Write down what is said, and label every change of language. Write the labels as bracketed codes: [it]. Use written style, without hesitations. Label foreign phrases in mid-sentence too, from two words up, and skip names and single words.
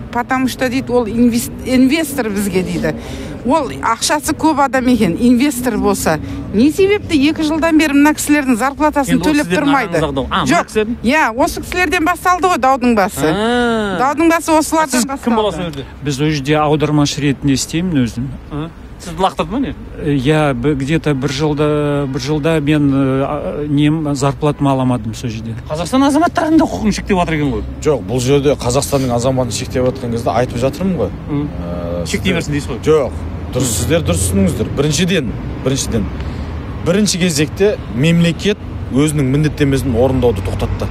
[ru] Потому что [kk] дейді, ол инвестор бізге дейді. Ол ақшасы көп адам екен, инвестор болса. Не себепті 2 жылдан бері мына кісілердің зарплатасын төлеп тұрмайды? Жоқ, осы кісілерден басталды ғой даудың басы. Даудың басы осылардан басталды. Кім боласың өзде? Біз ол жерде аудармашы ретінде істеймін өзім. Сізді лақтырды ма не? [ru] Я где-то [kk] бір жылда мен зарплатым аламадым сол жерде. Қазақстан азаматтарының да құқығын шектеп жатыр екен ғой. Жоқ, бұл жерде Қазақстанның азаматын шектеп жатқан кезде айтып жатырмын ғой. Шектей берсін дейсіз ғой. Жоқ, сіздер дұрыс түсініңіздер. Бірінші кезекте мемлекет өзінің міндеттемесін орындауды тоқтатты.